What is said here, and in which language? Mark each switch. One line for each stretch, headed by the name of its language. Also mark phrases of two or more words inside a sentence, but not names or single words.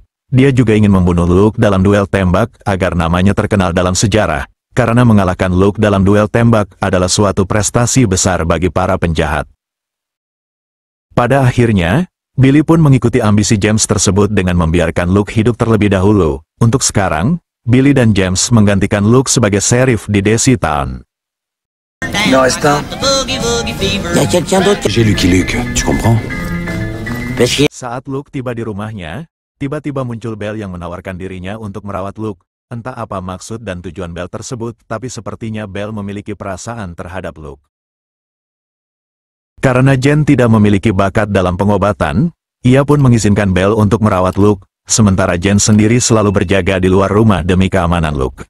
Indonesian: Dia juga ingin membunuh Luke dalam duel tembak agar namanya terkenal dalam sejarah, karena mengalahkan Luke dalam duel tembak adalah suatu prestasi besar bagi para penjahat. Pada akhirnya, Billy pun mengikuti ambisi James tersebut dengan membiarkan Luke hidup terlebih dahulu. Untuk sekarang, Billy dan James menggantikan Luke sebagai serif di Daisy Town.
French: Il en reste un. Y a quelqu'un d'autre? J'ai Lucky Luke, tu comprends? Parce que...
Indonesian: Saat Luke tiba di rumahnya, tiba-tiba muncul Belle yang menawarkan dirinya untuk merawat Luke. Entah apa maksud dan tujuan Belle tersebut, tapi sepertinya Belle memiliki perasaan terhadap Luke. Karena Jen tidak memiliki bakat dalam pengobatan, ia pun mengizinkan Belle untuk merawat Luke, sementara Jen sendiri selalu berjaga di luar rumah demi keamanan Luke.